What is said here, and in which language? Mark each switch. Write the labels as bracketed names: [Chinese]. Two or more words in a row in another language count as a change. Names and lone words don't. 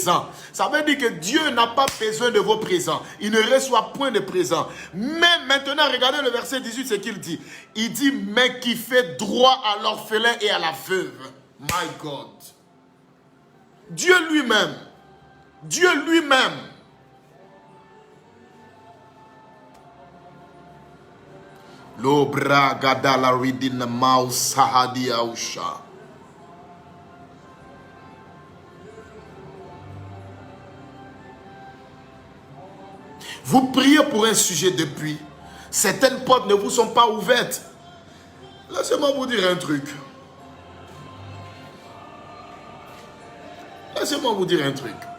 [French] » Ça veut dire que Dieu n'a pas besoin de vos présents. Il ne reçoit point de présent. Mais maintenant, regardez le verset 18, ce qu'il dit. Il dit, mais qui fait droit à l'orphelin et à la veuve. [English] My God. [French] Dieu lui-même. Dieu lui-même. L'obra gadala ridin maus sahadi ausha. Vous priez pour un sujet depuis. Certaines portes ne vous sont pas ouvertes. Laissez-moi vous dire un truc. Laissez-moi vous dire un truc.